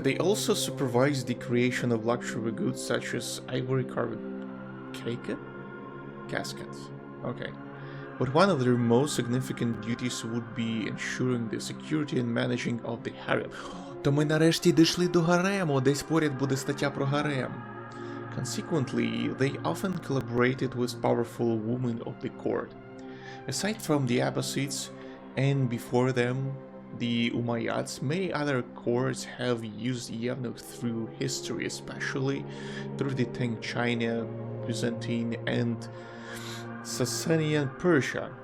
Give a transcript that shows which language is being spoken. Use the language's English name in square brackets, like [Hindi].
[English] They also supervise the creation of luxury goods such as ivory carved caskets. Okay. But one of their most significant duties would be ensuring the security and managing of the harem. [Ukrainian] То ми нарешті дійшли до гарему, десь поряд буде стаття про гарем. [English] Consequently, they often collaborated with powerful women of the court. Aside from the Abbasids, and before them, the Umayyads, many other courts have used eunuchs through history, especially through the Tang China, Byzantine, and Sasanian Persia.